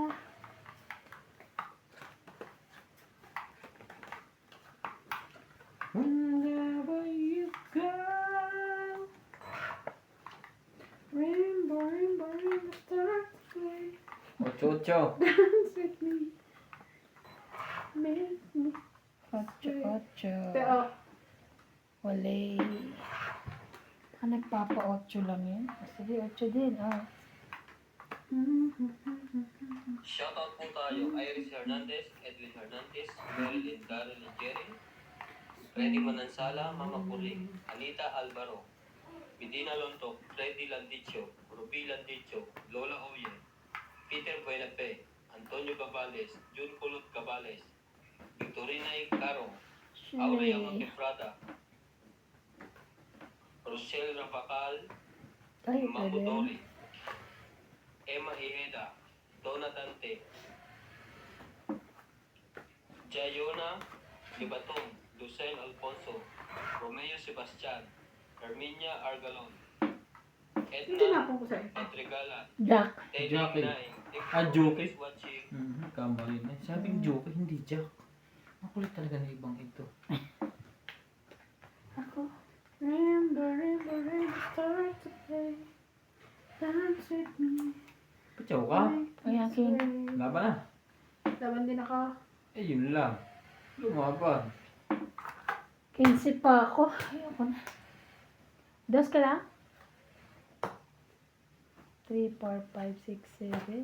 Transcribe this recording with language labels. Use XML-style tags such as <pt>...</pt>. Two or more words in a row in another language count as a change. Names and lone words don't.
<en>Wherever you go. Rainbow, rainbow, rainbow, stars play. 8. Dance with me. Make me. 8.</en> <tl>Pero, Wale. Nagpapa-8 lang yun. Sige, 8 din. Shoutout po tayo, Iris Hernandez, Edwin Hernandez, Marilyn Darrell Jerry, Freddy Manansala, Mama Puling, Anita Alvaro, Medina Lontok, Freddy Landicho, Ruby Landicho, Lola Oye, Peter Buenape, Antonio Cabales, Jun Kulot Cabales, Victorina Carong, Aurea Monteprada, Rochelle Rapacal, Ay, ito din. Mamudori, Emma Iheda, Donna Dante, Jayona Libatong, Lucen Alfonso, Romeo Sebastian, Herminia Argalon, Hindi Edna na po ko sa'yo. Edregala, Jack. Teddy Jackie. Nay. Joke.</tl> <en>Is watching.</en> <tl>Kamali na. Sabing joke, hindi Jack. Makulit talaga na ibang ito. Ako.</tl> <en>Remember, start to play. Dance with me.</en> <tl>Pachaw ka? Ayan, King. Laban na. Laban din ako. Eh, yun lang. Lumaban. 15 pa ako. Ayoko na. Dos ka lang? 3, 4, 5, 6, 7.</tl>